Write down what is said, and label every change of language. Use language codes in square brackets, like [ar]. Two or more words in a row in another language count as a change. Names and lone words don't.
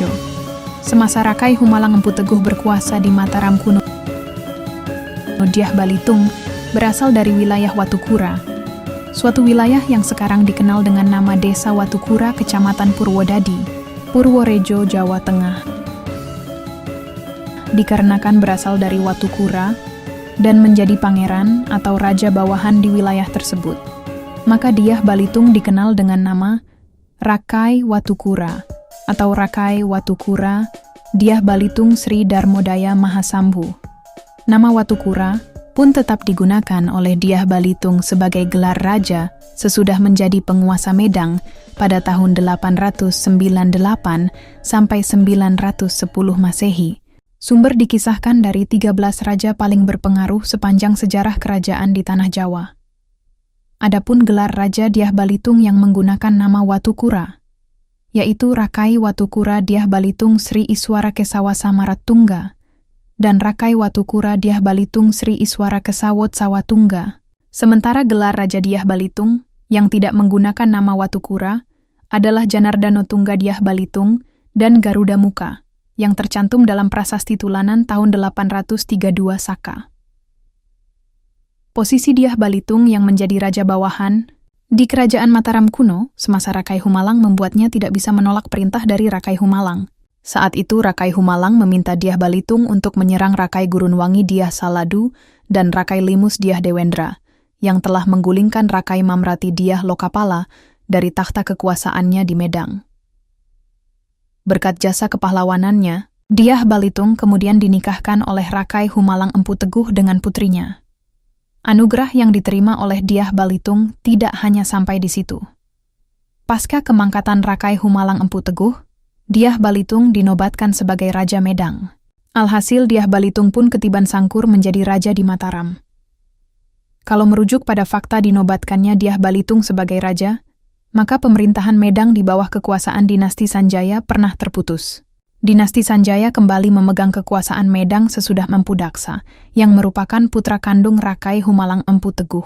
[id] Semasa Rakai Humalang Empu Teguh berkuasa di Mataram kuno, Dyah Balitung berasal dari wilayah Watukura, suatu wilayah yang sekarang dikenal dengan nama Desa Watukura, Kecamatan Purwodadi, Purworejo, Jawa Tengah. Dikarenakan berasal dari Watukura dan menjadi pangeran atau raja bawahan di wilayah tersebut, maka Dyah Balitung dikenal dengan nama Rakai Watukura atau Rakai Watukura Dyah Balitung Sri Darmodaya Mahasambhu. Nama Watukura pun tetap digunakan oleh Dyah Balitung sebagai gelar raja sesudah menjadi penguasa Medang pada tahun 898 sampai 910 Masehi. Sumber dikisahkan dari 13 raja paling berpengaruh sepanjang sejarah kerajaan di Tanah Jawa. Adapun gelar Raja Dyah Balitung yang menggunakan nama Watukura, yaitu Rakai Watukura Dyah Balitung Sri Iswara Kesawa Samaratungga dan Rakai Watukura Dyah Balitung Sri Iswara Kesawot Sawatungga. Sementara gelar Raja Dyah Balitung yang tidak menggunakan nama Watukura adalah Janardano Tungga Dyah Balitung dan Garuda Muka, yang tercantum dalam prasasti Tulanan tahun 832 Saka. Posisi Dyah Balitung yang menjadi raja bawahan di Kerajaan Mataram kuno semasa Rakai Humalang membuatnya tidak bisa menolak perintah dari Rakai Humalang. Saat itu Rakai Humalang meminta Dyah Balitung untuk menyerang Rakai Gurunwangi Dyah Saladu dan Rakai Limus Dyah Dewendra, yang telah menggulingkan Rakai Mamrati Dyah Lokapala dari takhta kekuasaannya di Medang. Berkat jasa kepahlawanannya, Dyah Balitung kemudian dinikahkan oleh Rakai Humalang Empu Teguh dengan putrinya. Anugerah yang diterima oleh Dyah Balitung tidak hanya sampai di situ. Pasca kemangkatan Rakai Humalang Empu Teguh, Dyah Balitung dinobatkan sebagai Raja Medang. Alhasil Dyah Balitung pun ketiban sangkur menjadi raja di Mataram. Kalau merujuk pada fakta dinobatkannya Dyah Balitung sebagai raja, maka pemerintahan Medang di bawah kekuasaan dinasti Sanjaya pernah terputus. Dinasti Sanjaya kembali memegang kekuasaan Medang sesudah Empu Daksa, yang merupakan putra kandung Rakai Humalang Empu Teguh.